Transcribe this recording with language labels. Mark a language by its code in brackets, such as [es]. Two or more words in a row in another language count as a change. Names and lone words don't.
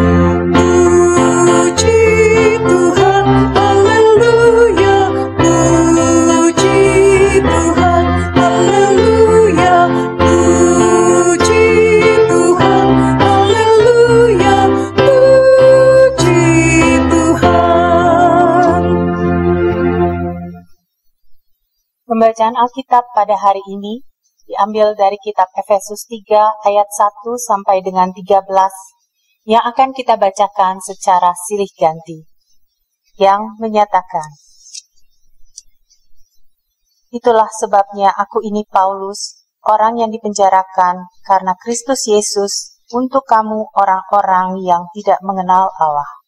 [id] Puji Tuhan, haleluya, puji Tuhan, haleluya. Puji Tuhan, haleluya, puji Tuhan. Pembacaan Alkitab pada hari ini diambil dari kitab Efesus 3 ayat 1 sampai dengan 13 yang akan kita bacakan secara silih ganti. Yang menyatakan, "Itulah sebabnya aku ini Paulus, orang yang dipenjarakan karena Kristus Yesus untuk kamu orang-orang yang tidak mengenal Allah."